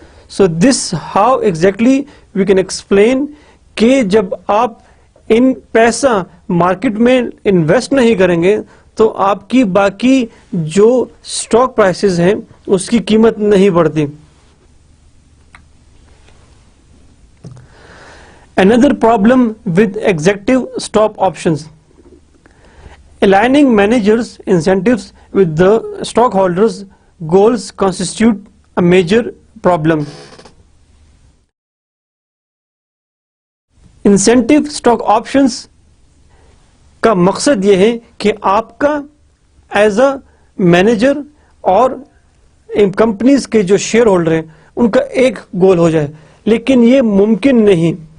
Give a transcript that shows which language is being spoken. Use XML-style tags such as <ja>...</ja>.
<en>so this how exactly we can explain</en> <ur>کہ جب آپ ان پیسہ مارکیٹ میں انویسٹ نہیں کریں گے تو آپ کی باقی جو اسٹاک پرائسز ہیں اس کی قیمت نہیں بڑھتی.</ur> <en>Another problem with executive stock options. Aligning managers' incentives with the stockholders' goals constitute a major problem.</en> <ur>Incentive stock options کا مقصد یہ ہے کہ آپ کا</ur> <en>as a manager</en> <ur>اور کمپنیز کے جو شیئر ہولڈر ہیں ان کا ایک گول ہو جائے, لیکن یہ ممکن نہیں.</ur>